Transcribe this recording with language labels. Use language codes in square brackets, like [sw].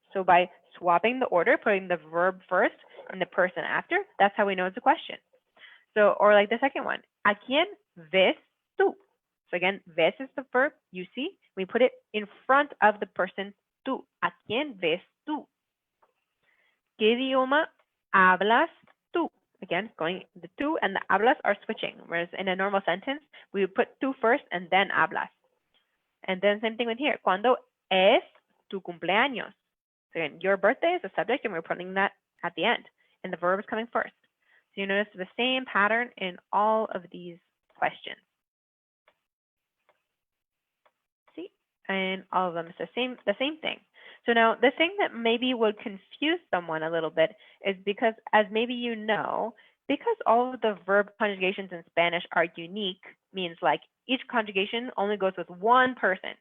[en] So by swapping the order, putting the verb first and the person after, that's how we know it's a question. So, or like the second one, [es] ¿a quién ves tú? [en] So again, ves is the verb, you see. We put it in front of the person tú. [es] ¿A quién ves tú? ¿Qué idioma hablas tú? [en] Again, going the tú and the hablas are switching, whereas in a normal sentence, we would put tú first and then hablas. And then same thing with here. [es] ¿Cuándo es tu cumpleaños? [en] So again, your birthday is the subject, and we're putting that at the end, and the verb is coming first. So you notice the same pattern in all of these questions. See, and all of them is the same thing. So now the thing that maybe would confuse someone a little bit is because, as maybe you know, because all of the verb conjugations in Spanish are unique, means like each conjugation only goes with one person.